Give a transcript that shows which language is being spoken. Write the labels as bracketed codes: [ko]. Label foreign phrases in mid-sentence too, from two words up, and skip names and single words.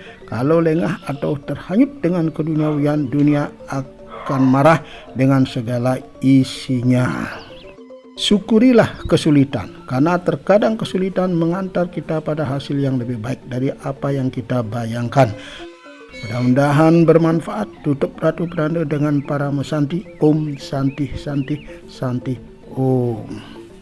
[id] Kalau lengah atau terhanyut dengan keduniawian, dunia akan marah dengan segala isinya. Syukurilah kesulitan, karena terkadang kesulitan mengantar kita pada hasil yang lebih baik dari apa yang kita bayangkan. Mudah-mudahan bermanfaat. Tutup Ratu Pranda dengan para mesanti. [sa] Om Santi Santi Santi Om.